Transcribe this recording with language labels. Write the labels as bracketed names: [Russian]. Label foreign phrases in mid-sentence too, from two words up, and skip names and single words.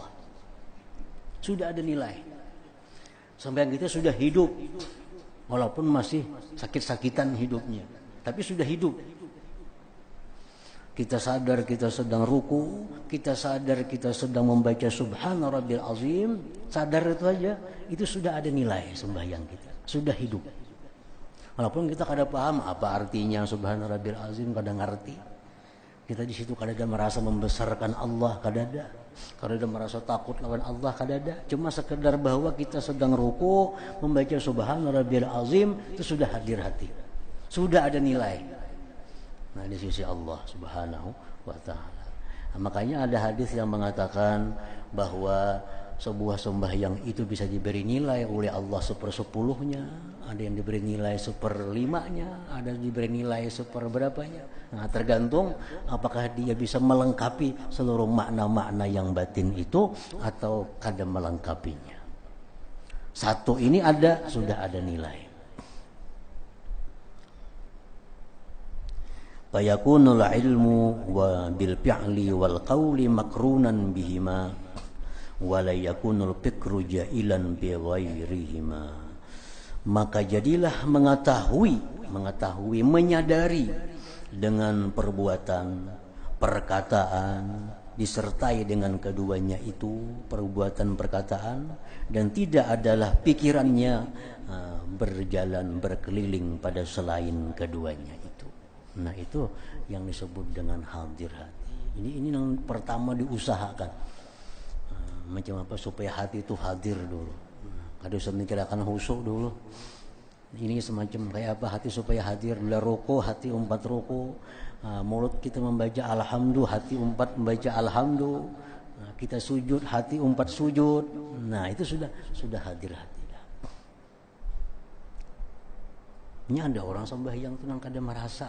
[Indonesian] Sudah ada nilai. Sembahyang kita sudah hidup, walaupun masih sakit-sakitan hidupnya, tapi sudah hidup. Kita sadar kita sedang ruku, kita sadar kita sedang membaca [Arabic] سبحان ربي العظيم, [Indonesian] sadar itu aja, itu sudah ada nilai sembahyang kita, sudah hidup. Walaupun kita kada paham apa artinya [Arabic] سبحان ربي العظيم, [Indonesian] kada ngerti. Kita di situ kada ada merasa membesarkan Allah, kada ada. Kada ada merasa takut lawan Allah, kada ada. Cuma sekedar bahwa kita sedang ruku, membaca [Arabic] سبحان ربي العظيم, [Indonesian] itu sudah hadir hati. Sudah ada nilai. Nah, di sisi Allah [Arabic] سبحانه وتعالى. [Indonesian] Nah, makanya ada hadis yang mengatakan bahwa sebuah sembahyang itu bisa diberi nilai oleh Allah 1/10-nya, ada yang diberi nilai 1/5-nya, ada yang diberi nilai 1/berapanya. Nah, tergantung apakah dia bisa melengkapi seluruh makna-makna yang batin itu atau kada melengkapinya. Satu ini ada, sudah ada nilai. [Arabic] فيكون العلم وبالفعل والقول مقرونا بهما ولا يكون الفكر جائلا بغيرهما. [Indonesian] Maka jadilah mengetahui, menyadari dengan perbuatan, perkataan, disertai dengan keduanya itu, perbuatan, perkataan, dan tidak adalah pikirannya berjalan berkeliling pada selain keduanya itu. Nah, itu yang disebut dengan hadir hati. Ini yang pertama diusahakan. Macam apa supaya hati itu hadir dulu. Kada usah mikirkan khusyuk dulu. Ini semacam kayak apa hati supaya hadir. Bila ruku, hati umpat ruku. Mulut kita membaca alhamdulillah, hati umpat membaca alhamdulillah. Kita sujud, hati umpat sujud. Nah, itu sudah hadir hati. Ini ada orang sembahyang itu yang kada merasa.